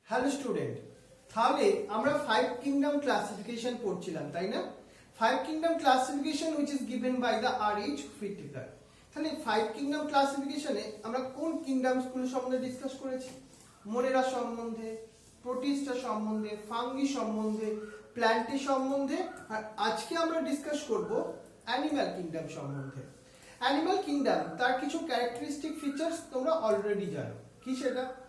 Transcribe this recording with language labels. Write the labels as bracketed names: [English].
[Bangla] Hello student, তাহলে আমরা 5 kingdom classification পড়ছিলাম, তাই না? [English] 5 kingdom classification which is given by the RH Whittaker। [Bangla] তাহলে 5 কিংডম ক্লাসিফিকেশনে আমরা কোন কিংডমস গুলো সম্বন্ধে ডিসকাস করেছি? মোরেরা সম্বন্ধে, প্রোটিস্টা সম্বন্ধে, ফাঙ্গি সম্বন্ধে, প্ল্যান্টি সম্বন্ধে, আর আজকে আমরা ডিসকাস করব অ্যানিমাল কিংডম সম্বন্ধে। অ্যানিমাল কিংডম তার কিছু ক্যারেক্টারিস্টিক ফিচার্স তোমরা অলরেডি জানো। কি সেটা?